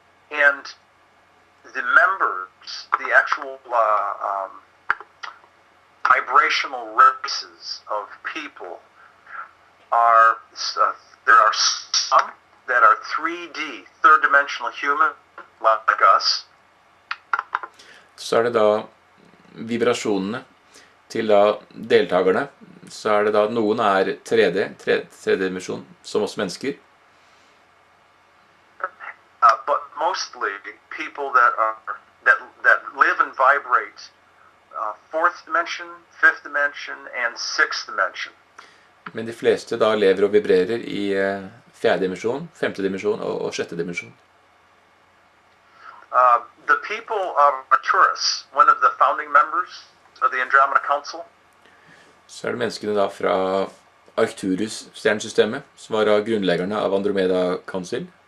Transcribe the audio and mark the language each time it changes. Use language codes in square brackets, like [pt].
[en] And the members, the actual vibrational races of people are, there are some that are 3D, third-dimensional human, like us. [no] Så er det da vibrasjonene til da deltakerne. Så er det da noen er 3D, tredimensjon, som oss mennesker. [en] But mostly people that live and vibrate fourth dimension, fifth dimension, and sixth dimension. [no] Men de fleste da lever og vibrerer i fjerde dimensjon, femte dimensjon og sjette dimensjon. [en] The people of Arcturus, one of the founding members of the Andromeda Council, [no] Så er det menneskene da fra Arcturus-stjernesystemet, som var av grunnleggerne av Andromeda Council.